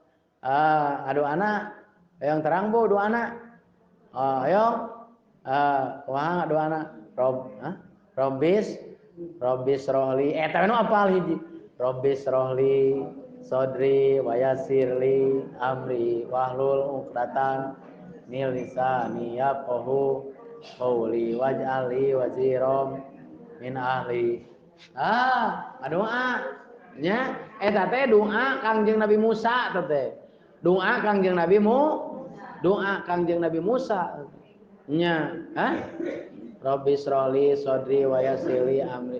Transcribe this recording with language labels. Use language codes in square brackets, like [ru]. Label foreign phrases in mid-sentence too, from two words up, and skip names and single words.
[su] Ngadoana yang terang Bu doana. Ayo. Kumaha doana? [ar] رب اشرح لي. [su] Eta nu apal hiji. [ar] رب اشرح لي صدري ويسر لي أمري واحلل عقدة من لساني يفقهوا قولي واجعل لي وزيرا من أهلي. [su] Ngadoa nya eta teh doa Kangjeng Nabi Musa teh. Doa Kangjeng Nabi Musa nya [ar] رب اشرح لي صدري ويسر لي أمري.